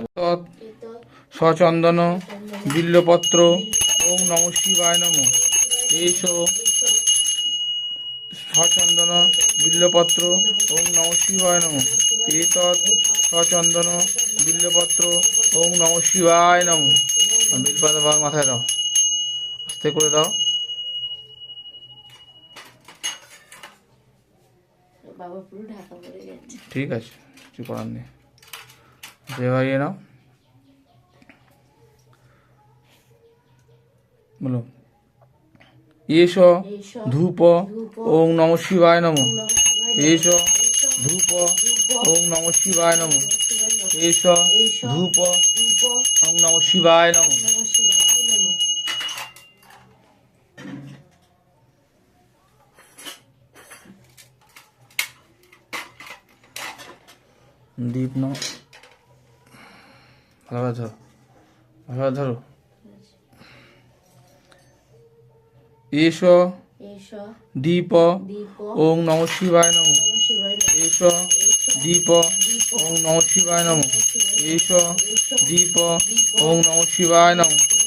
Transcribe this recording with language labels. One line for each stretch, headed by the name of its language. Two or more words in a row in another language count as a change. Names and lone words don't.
Sanskrit: সচন্দন বিল্লপত্র ওম নমঃ শিবায় নমঃ এসো সচন্দন বিল্লপত্র ওম নমঃ শিবায় নমঃ এতৎ সচন্দন বিল্লপত্র ওম নমঃ শিবায় নমঃ।
Bangla: বিলপাতা বাবার মাথায় দাও, আস্তে করে দাও। বাবা পুরো ঢাকা পড়ে গেছে। ঠিক আছে, কিছু করার নেই। দেবাইয়ে নাও, বলো।
Sanskrit: এসো ধূপ ওম নমঃ শিবায় নমঃ এসো ধূপ ওম নমঃ শিবায় নমঃ এসো ধূপ ওম নমঃ শিবায় নমঃ।
Bangla: দীপ নাও, ভালোভাবে ধরো, ভালোভাবে ধরো।
Sanskrit: এসো দীপ ওম নমঃ শিবায় নমঃ এসো দীপ ওম নমঃ শিবায় নমঃ এসো দীপ ওম নমঃ শিবায় নমঃ।